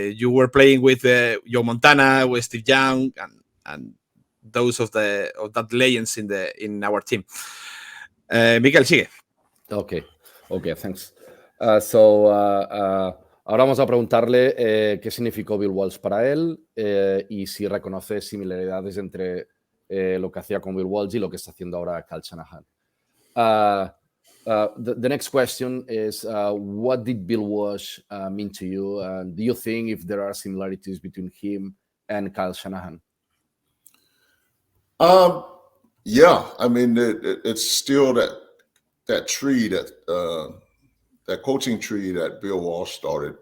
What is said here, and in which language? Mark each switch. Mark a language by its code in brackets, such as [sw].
[en] were playing with Joe Montana, with Steve Young, and those of that legends in our team. [es] Miquel, sigue. [en] Okay, thanks. [es] Ahora vamos a preguntarle qué significó Bill Walsh para él y si reconoce similaridades entre lo que hacía con Bill Walsh y lo que está haciendo ahora Kyle Shanahan. [en] The next question is, what did Bill Walsh mean to you? Do you think if there are similarities between him and Kyle Shanahan? Yeah, I mean, it's still that tree, that coaching tree that Bill Walsh started.